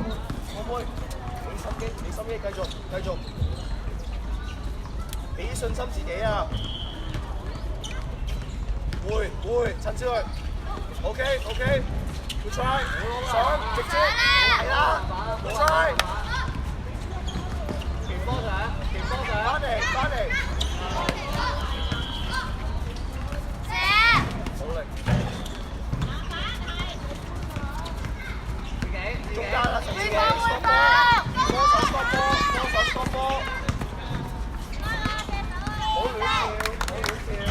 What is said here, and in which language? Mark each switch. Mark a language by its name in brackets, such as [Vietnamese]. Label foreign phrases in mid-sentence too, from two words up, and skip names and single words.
[Cantonese] 妹，俾心機，繼續，俾信心自己啊！會，陳少雷 ，OK， [English] good try， [Cantonese] 上，直接，係啦 ， [English] good try， [Cantonese] 傳波上，翻嚟，好力，中間啦，陳少雷，多手 stop 波，好亂跳，